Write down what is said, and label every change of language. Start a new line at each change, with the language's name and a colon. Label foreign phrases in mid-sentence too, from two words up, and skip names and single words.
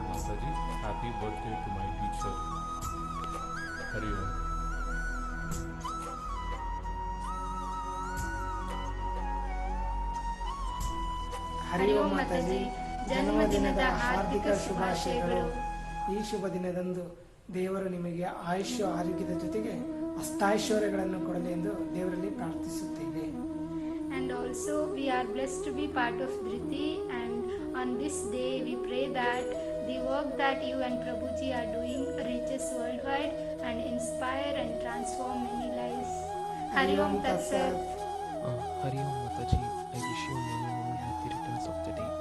Tamil: இனிய பிறந்தநாள் நல்வாழ்த்துக்கள் மாதாஜி.
English: Happy birthday to my teacher.
Sanskrit: हरि ॐ. हरि ॐ
Kannada: ಮಾತಾಜಿ, ಜನ್ಮದಿನದ ಹಾರ್ದಿಕ ಶುಭಾಶಯಗಳು. ಈ ಶುಭ ದಿನದಂದು ದೇವರು ನಿಮಗೆ ಆಯುಷ್ಯ ಆರೋಗ್ಯದ ಜೊತೆಗೆ ಅಷ್ಟಾೈಶ್ವರ್ಯಗಳನ್ನು ಕೊಡಲಿ ಎಂದು ದೇವರಲ್ಲಿ ಪ್ರಾರ್ಥಿಸುತ್ತೇವೆ.
English: And also we are blessed to be part of Dhriti, and on this day we pray that the work that you and Prabhuji are doing reaches worldwide and inspire and transform many lives.
Sanskrit: Hari Om Tat Sat. Hari Om Mataji,
English: I wish you many happy returns of the day.